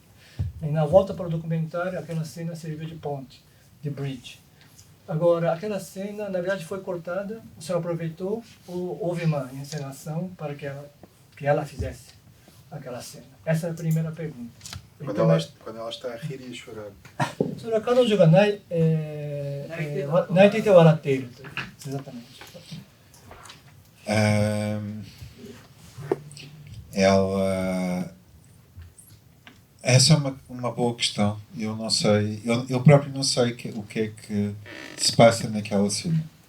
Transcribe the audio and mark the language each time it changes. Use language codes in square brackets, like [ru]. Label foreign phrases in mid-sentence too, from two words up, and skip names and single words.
[pt] E na volta para o documentário, aquela cena serviu de ponte, de bridge. Agora, aquela cena, na verdade, foi cortada, o senhor aproveitou ou houve uma encenação para que ela fizesse aquela cena? Essa é a primeira pergunta. Quando ela está a rir e a chorar. [ja] それは彼女が泣いていて笑っているという。Exatamente. [pt] Essa é uma boa questão. Eu não sei, eu próprio não sei o que é que se passa naquela cena.